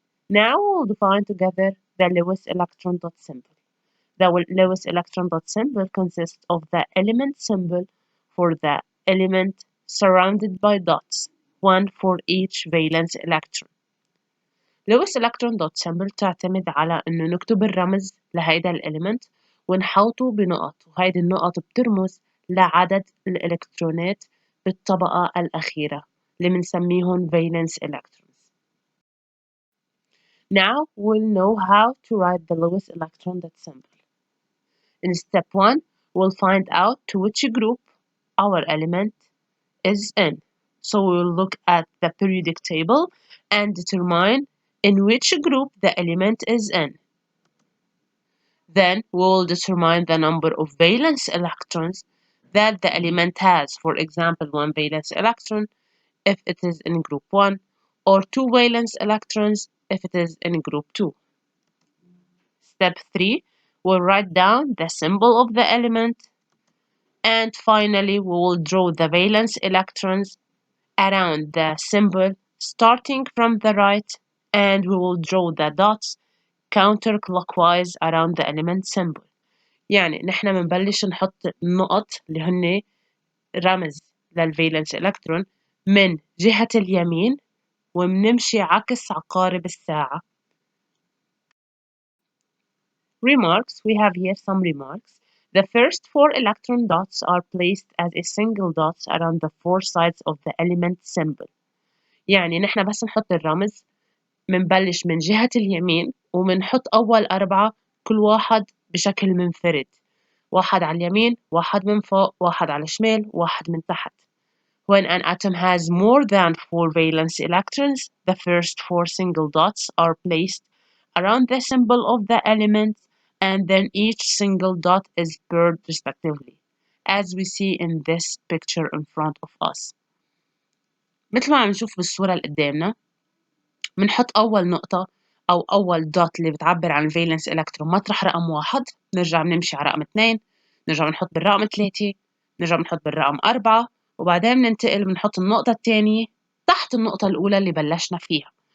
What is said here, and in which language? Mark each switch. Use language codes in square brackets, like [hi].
[en] Now we'll define together the Lewis electron-dot symbol. The Lewis electron-dot symbol consists of the element symbol for the element surrounded by dots, one for each valence electron. [ar] لويس electron-dot symbol تعتمد على إنه نكتب الرمز لهيدا الإليمنت ونحوطه بنقط، وهيدي النقط بترمز لعدد الإلكترونات بالطبقة الأخيرة اللي بنسميهم valence electrons. [en] Now we'll know how to write the Lewis electron-dot symbol. In step 1, we'll find out to which group our element is in. So we'll look at the periodic table and determine in which group the element is in. Then we'll determine the number of valence electrons that the element has. For example, one valence electron if it is in group 1, or two valence electrons if it is in group 2. Step 3, we'll write down the symbol of the element, and finally we will draw the valence electrons around the symbol starting from the right, and we will draw the dots counterclockwise around the element symbol. [ar] يعني نحن بنبلش نحط النقط اللي هن رمز للفالنس إلكترون من جهة اليمين وبنمشي عكس عقارب الساعة. [en] Remarks. We have here some remarks. The first four electron dots are placed as a single dot around the four sides of the element symbol. [ar] يعني نحن بس نحط الرمز منبلش من جهة اليمين ومنحط أول أربعة كل واحد بشكل منفرد، واحد على اليمين، واحد من فوق، واحد على الشمال، واحد من تحت. [en] When an atom has more than four valence electrons, the first four single dots are placed around the symbol of the element, and then each single dot is paired respectively, as we see in this picture in front of us. [ar] مثل ما عم نشوف بالصورة اللي قدامنا، بنحط أول نقطة أو أول دوت اللي بتعبر عن الفالنس إلكترون مطرح رقم 1، نرجع بنمشي على رقم 2، نرجع بنحط بالرقم 3، نرجع بنحط بالرقم 4، وبعدين بننتقل بنحط النقطة الثانية تحت النقطة الأولى اللي بلشنا فيها.